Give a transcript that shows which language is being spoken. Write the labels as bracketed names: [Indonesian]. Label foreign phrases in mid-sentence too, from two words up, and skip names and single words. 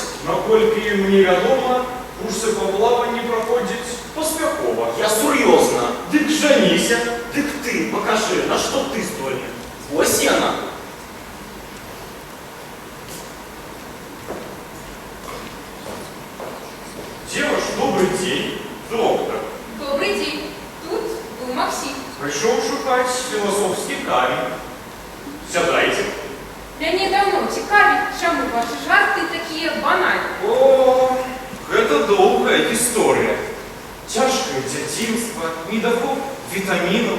[Belarusian] Наколькі мне вядома, курсы па плаванні праходзяць паспяхова. Я сур'ёзна. Дык жаніся. Дык ты пакажы, на што ты здольны. Вось яна. Дзе ваш добры дзень, доктор? [Russian] Добрый день. Тут был Максим. [Belarusian] Прыйшоў шукаць філасофскі камень. Сядайце. Мяне давно цікавіць, чаму вашы жарты такія банальныя. О, гэта доўгая гісторыя. Цяжкае дзяцінства, недахоп вітамінаў.